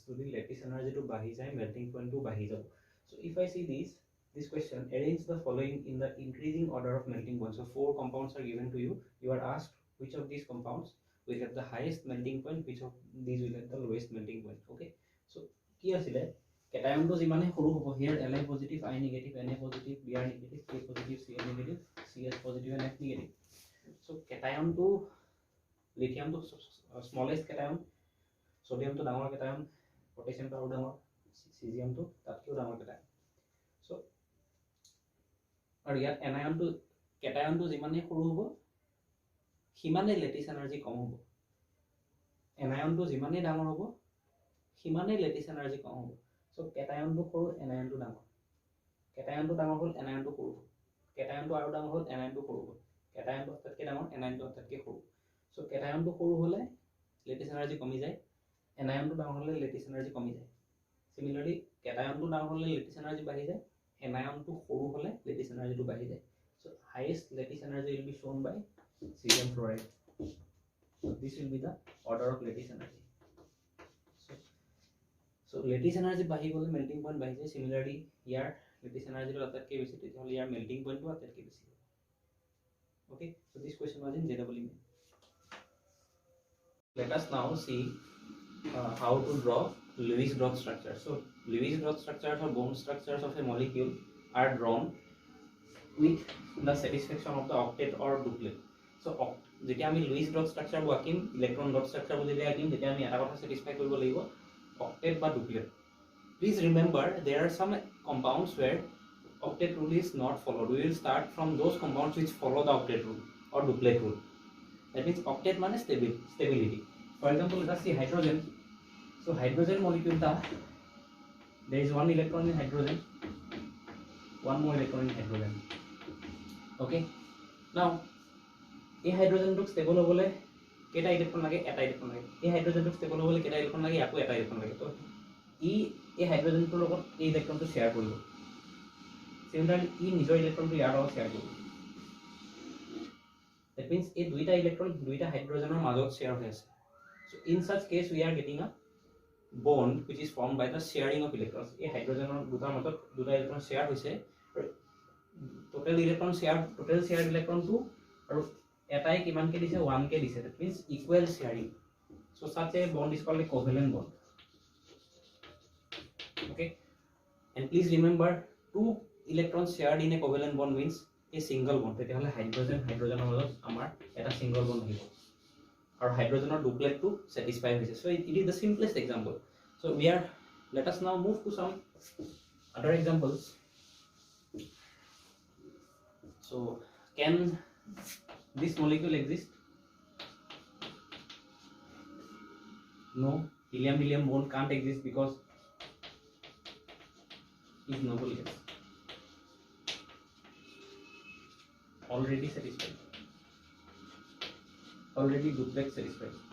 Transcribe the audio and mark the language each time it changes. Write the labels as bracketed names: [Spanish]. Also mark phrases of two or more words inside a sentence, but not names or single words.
[English] So the lattice energy [Assamese] টো বাঢ়ি যায়, [English] melting point [Assamese] টো বাঢ়ি যাব. [English] So if I see this question, arrange the following in the increasing order of melting point. So 4 compounds are given to you. You are asked which of these compounds will have the highest melting point, which of these will have the lowest melting point. [Assamese] Okay. So কি আছিলে কেটায়নটো যিমানে সৰু হ'ব, [English] here Li positive, I negative, Na positive, Br negative, K positive, Cl negative, Cs positive and F negative. [Assamese] So cation to lithium to [English] smallest cation, [Assamese] sodium to ডাঙৰ cation, potassium to আৰু ডাঙৰ, cesium to তাতকৈ ডাঙৰ cation. So আৰু ইয়াত anion to cation to যিমানে সৰু হ'ব সিমানে [English] lattice energy [Assamese] কম হ'ব, anion to যিমানে ডাঙৰ হ'ব সিমানে [English] lattice energy [Assamese] কম হ'ব. So cation to সৰু, anion to ডাঙৰ, cation to ডাঙৰ হ'ল, anion to সৰু, cation to আৰু ডাঙৰ হ'ল, anion to সৰু হ'ল, cation to তাতকৈ ডাঙৰ, anion to তাতকৈ সৰু. So cation to সৰু হ'লে [English] lattice energy [Assamese] কমি যায়, anion to ডাঙৰ হ'লে [English] lattice energy [Assamese] কমি যায়. Similarly cation to ডাঙৰ হ'লে [English] lattice energy [Assamese] বাঢ়ি যায়, anion to সৰু হ'লে [English] lattice energy [Assamese] to বাঢ়ি যায়. [English] So highest lattice energy will be shown by cesium fluoride. So this will be the order of lattice energy. [Assamese] So [English] lattice energy [Assamese] বাঢ়ি গ'লে [English] melting point [Assamese] বাঢ়ি যায়. Similarly ইয়াৰ [English] lattice energy [Assamese] to আটাইতকৈ বেছি, তেতিয়াহ'লে ইয়াৰ [English] melting point [Assamese] to আটাইতকৈ বেছি হ'ব. [English] Okay, so this question was in JEE. Let us now see how to draw Lewis-Groth structure. So Lewis-Groth structures or bone structures of a molecule are drawn with the satisfaction of the octet or duplet. [Assamese] So যেতিয়া আমি [English] Lewis-Groth structure [Assamese] আঁকিম, [English] electron dot structure [Assamese] যদি আঁকিম, তেতিয়া আমি এটা কথা satisfy কৰিব লাগিব, octet বা duplet. [English] Please remember, there are some compounds where octet rule is not followed. We will start from those compounds which follow the octet rule or duplet rule. That means octet মানে stability. For example, let us see hydrogen. So hydrogen molecule ta, there is one electron in hydrogen, one more electron in hydrogen. Okay, now [Assamese] এই হাইড্রোজেনটো ষ্টেবল হ'বলে কেটা ইলেক্ট্ৰন লাগে, এটা ইলেক্ট্ৰন লাগে. এই হাইড্ৰোজেনটো ষ্টেবল হ'বলে কেটা ইলেক্ট্ৰন লাগে, আকৌ এটা ইলেক্ট্ৰন লাগে. তো এই হাইড্ৰোজেনটোৰ লগত এই ইলেক্ট্ৰনটো শ্বেয়াৰ কৰিব. সিমিলাৰলি নিজৰ ইলেক্ট্ৰনটো ইয়াৰ লগত শ্বেয়াৰ কৰিব. [English] That means [Assamese] এই দুইটা ইলেক্ট্ৰন দুইটা হাইড্ৰোজেনৰ মাজত শ্বেয়াৰ হৈ আছে. [English] So in such case we are getting a bond which is formed by the sharing of electrons. [Assamese] এই হাইড্ৰোজেনৰ দুটাৰ মাজত দুটা ইলেক্ট্ৰন শ্বেয়াৰ হৈছে, [English] total electron share, total share electron [Assamese] 2 আৰু এটাই কিমানকে দিছে, 1 কে দিছে. [English] That means equal sharing. So such a bond is called a covalent bond. Okay, and please remember, 2 electrons shared in a covalent bond means a single bond. [Assamese] তেতিয়াহ'লে হাইড্ৰোজেনৰ মাজত আমাৰ এটা [English] single bond [Assamese] আহিব আৰু হাইড্ৰোজেনৰ ডুপ্লেটটো satisfy হৈছে. [English] So it is the simplest example. So let us now move to some other examples. So can this molecule exist? No, helium bond can't exist because is noble gas, already satisfied, already duplex satisfied.